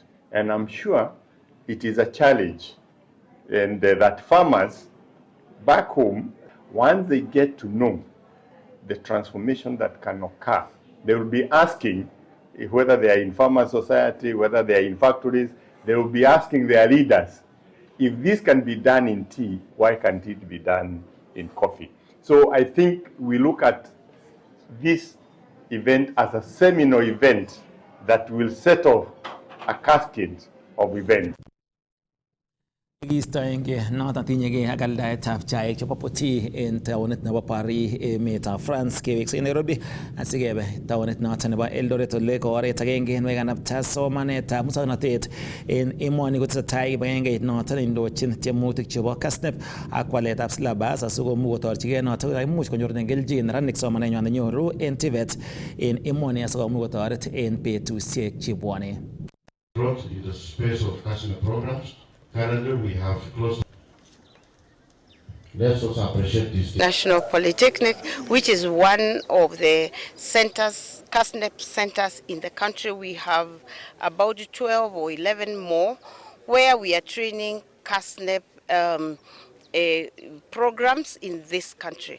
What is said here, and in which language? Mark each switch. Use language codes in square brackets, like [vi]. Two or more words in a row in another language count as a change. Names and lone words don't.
[en] And I'm sure it is a challenge, and that farmers back home, once they get to know the transformation that can occur, they will be asking, whether they are in farmer society, whether they are in factories, they will be asking their leaders, if this can be done in tea, why can't it be done in coffee? So I think we look at this event as a seminal event that will set off a cascade of events. [kln] Kistoenge noton tinyegei ak aldaetab chaik chebo putii en taonit nebo Paris emetab France keweksei Nairobi asikebe taonit noton nebo Eldoret ole ko oret agenge nekanapta somanetab muswoknotet en emoni kotesetai kibagengeit noton indochin tiemutik chebo Kassnep ak waletab syllabus asikomuch kotorchigei noton koimuch konyorunen kelchin neranik somanenywan nenyoru en TVET en emoni asikomuch kotoret en betusiek chebwone. [en] In the space of Kassnep programs. Currently, we have close. Let's also appreciate this. National Polytechnic, which is one of the centers, Kassnep centers in the country. We have about 12 or 11 more where we are training Kassnep programs in this country.